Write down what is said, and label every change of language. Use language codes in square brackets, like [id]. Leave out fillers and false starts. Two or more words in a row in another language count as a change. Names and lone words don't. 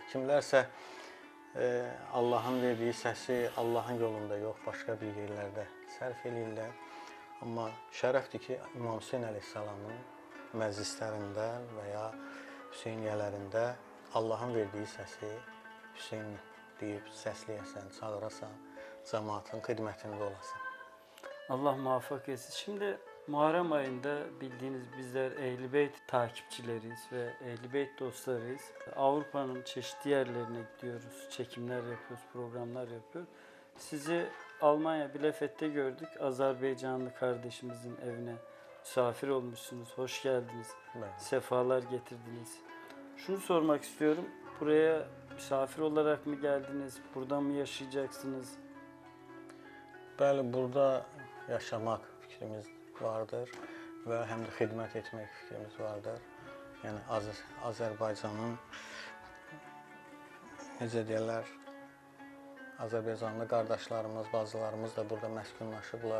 [az] Kimlərsə Allahın verdiyi səsi Allahın yolunda yox, başqa bir yerlərdə sərf edirlər. Amma şərəfdir ki, İmam Hüseyn əleyhissalamın məclislərində və ya Hüseyniyələrində Allahın verdiyi səsi Hüseyn deyib səsləyəsən, çağırasan, cəmaatın xidmətində olasan. [tr] Allah muvaffak etsin. Şimdi Muharrem ayında bildiğiniz bizler Ehl-i Beyt takipçileriyiz ve Ehl-i Beyt dostlarıyız. Avrupa'nın çeşitli yerlerine gidiyoruz, çekimler yapıyoruz, programlar yapıyoruz. Sizi Almanya Bielefeld'de gördük. Azerbaycanlı kardeşimizin evine misafir olmuşsunuz. Hoş geldiniz. Evet. Sefalar getirdiniz. Şunu sormak istiyorum. Buraya misafir olarak mı geldiniz? Burada mı yaşayacaksınız? [az] Bəli, burada yaşamaq fikrimiz vardır və həm də xidmət etmək fikrimiz vardır. Yəni Azərbaycanın necə deyirlər, Azərbaycanlı qardaşlarımız, bacılarımız da burada məskunlaşıblar.